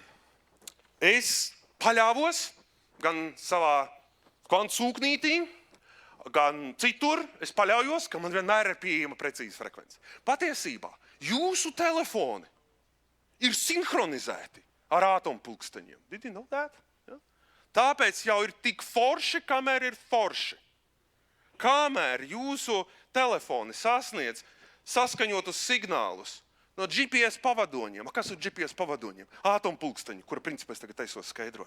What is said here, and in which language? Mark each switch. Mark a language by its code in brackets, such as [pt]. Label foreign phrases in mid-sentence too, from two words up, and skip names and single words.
[lv] Es paļāvos gan savā kvantu sūknītī, gan citur, es paļaujos, ka man vienmēr ir pieejama precīza frekvence. Patiesībā jūsu telefoni ir sinhronizēti ar atompulksteņiem. [en] Did you know that? [lv] Ja? Tāpēc jau ir tik forši, kamēr ir forši. Kamēr jūsu telefoni sasniedz saskaņotus signālus no GPS pavadoņiem. Kas ir GPS pavadoņiem? Atompulksteņi, kura principā es tagad taisos skaidrot.